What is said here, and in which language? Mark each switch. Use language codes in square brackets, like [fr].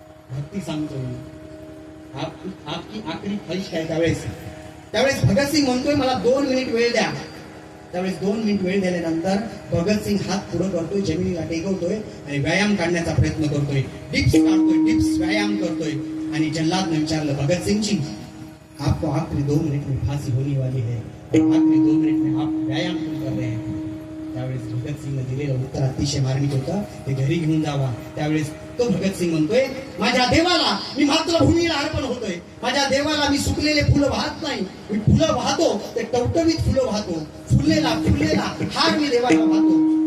[mr] भक्ती सांगतोय, [hi] आपकी आखरी ख्वाहिश [mr] काय? त्यावेळेस भगतसिंग म्हणतोय, मला 2 मिनिट वेळ द्या. त्यावेळेस 2 मिनिट वेळ दिल्यानंतर भगतसिंग हात पुढे करतोय, जमिनीला टेकवतोय आणि व्यायाम काढण्याचा प्रयत्न करतोय. डिप्स काढतोय, डिप्स व्यायाम करतोय. आणि जल्लादने विचारलं, [hi] भगतसिंगजी, आपको आखरी 2 मिनिट में फांसी होने वाली है, आखरी 2 मिनिट में आप व्यायाम क्यों कर रहे हैं? [mr] त्यावेळेस भगतसिंगने दिलेलं उत्तर अतिशय मार्मिक होतं. ते घरी घेऊन जावा. त्यावेळेस तो भगतसिंग म्हणतोय, माझ्या देवाला मी मातृभूमीला अर्पण होतोय. माझ्या देवाला मी सुकलेले फुलं वाहत नाही. मी फुलं वाहतो ते टवटवीत फुलं वाहतो. फुललेला हार मी देवाला वाहतो.